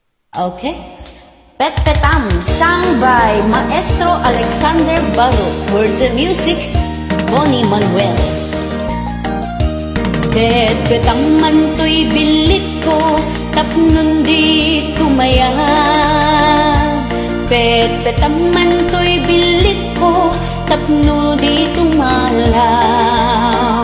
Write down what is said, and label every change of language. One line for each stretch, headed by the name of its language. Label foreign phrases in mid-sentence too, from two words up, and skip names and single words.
English: Okay. Pet Petam, sung by Maestro Alexander Baro. Words and music, Bonnie Manuel.
Iloko: Pet Petam man to'y bilit ko, tapnon di tumaya. Pet Petam man to'y bilit ko, tapno di tumalaw.